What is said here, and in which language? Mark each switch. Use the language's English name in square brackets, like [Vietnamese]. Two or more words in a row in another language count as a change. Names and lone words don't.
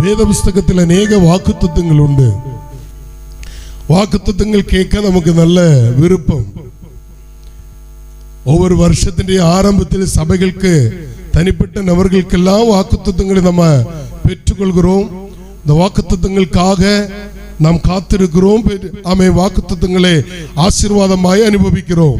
[Malayalam] വേദ പുസ്തകത്തിൽ അനേക വാക്കുത്തത്വങ്ങളുണ്ട്. വാക്കുത്തത്വങ്ങൾ കേൾക്കാൻ നമുക്ക് നല്ല വിരുപ്പം. [Tamil] ஒவ்வொரு வருஷத்தின் ஆரம்பத்தில் சபைகளுக்கு தனிப்பட்ட நபர்களுக்கெல்லாம் வாக்குத்தத்தங்களை நம்ம பெற்றுக்கொள்கிறோம். இந்த வாக்குத்தத்தங்களுக்காக நாம் காத்திருக்கிறோம். ஆமே, வாக்குத்தத்தங்களை ஆசீர்வாதமாய் அனுபவிக்கிறோம்.